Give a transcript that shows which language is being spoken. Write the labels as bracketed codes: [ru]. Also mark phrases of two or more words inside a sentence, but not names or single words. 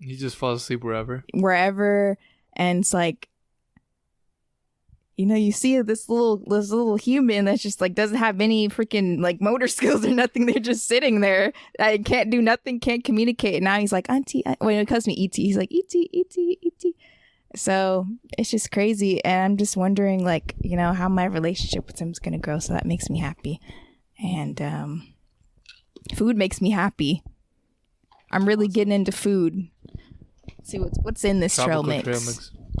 [en] he just falls asleep wherever, and it's like, you know, you see this little human that's just like doesn't have any freaking like motor skills or nothing. They're just sitting there. I can't do nothing, can't communicate. And now he's like, Auntie, when it calls me E.T., he's like, E.T., E.T., E.T. So it's just crazy. And I'm just wondering, like, you know, how my relationship with him is going to grow. So that makes me happy. And food makes me happy. I'm really getting into food. Let's see what's in this trail mix.